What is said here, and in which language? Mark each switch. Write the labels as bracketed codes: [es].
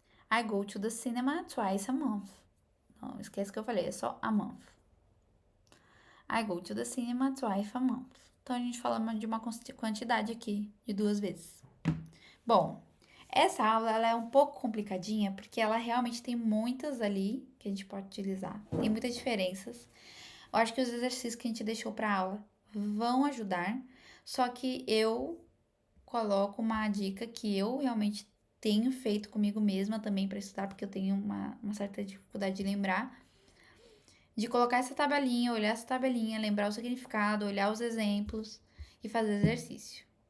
[en] I go to the cinema twice a month. [pt] Não, esquece que eu falei, é só a month. [en] I go to the cinema twice a month. [pt] Então, a gente fala de uma quantidade aqui, de duas vezes. Bom, essa aula ela é um pouco complicadinha, porque ela realmente tem muitas ali que a gente pode utilizar. Tem muitas diferenças. Eu acho que os exercícios que a gente deixou para aula vão ajudar, só que eu coloco uma dica que eu realmente tenho feito comigo mesma também para estudar, porque eu tenho uma certa dificuldade de lembrar, de colocar essa tabelinha, olhar essa tabelinha, lembrar o significado, olhar os exemplos e fazer exercício.